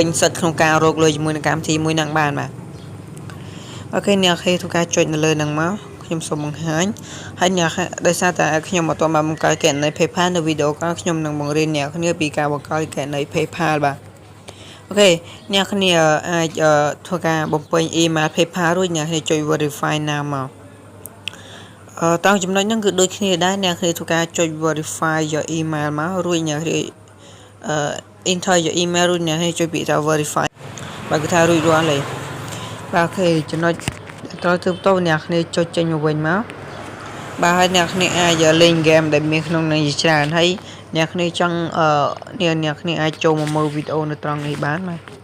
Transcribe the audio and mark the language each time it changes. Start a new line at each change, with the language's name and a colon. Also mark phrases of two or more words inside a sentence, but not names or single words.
Khmer: សិទ្ធិក្នុងការរកលុយជាមួយនឹងកម្មវិធីមួយហ្នឹងបានបាទអូខេអ្នកគ្នាធ្វើការចុចនៅលើហ្នឹងមកខ្ញុំសូមបង្ហាញហើយអ្នកដោយសារតែខ្ញុំអត់ទាន់បានបង្កើតគណនី PayPal នៅវីដេអូក្រោយខ្ញុំនឹងបង្រៀនអ្នកគ្នាពីការបង្កើតគណនី PayPal បាទអូខេអ្នកគ្នាអាចធ្វើការបំពេញ email PayPal រួចអ្នកគ្នាចុច
English: verify now
Khmer: មកតាមចំណុចហ្នឹងគឺ ដូចគ្នាដែរអ្នកគ្នាធ្វើការចុច
English: verify your email
Khmer: មករួចអ្នកគ្នា
English: enter your email
Khmer: រួចអ្នកគ្នាចុចពាក្យថា verify បើគឺថារួចរាល់ហើយបាទអូខេចំណុចត្រូវទៅតអ្នកគ្នាចុចចេញមកវិញមកបាទហើយអ្នកគ្នាអាចលេងហ្គេមដែលមានក្នុងនឹងជាច្រើនហើយអ្នកគ្នាចង់អ្នកគ្នាអាចចូលមកមើលវីដេអូនៅត្រង់នេះបានបាទ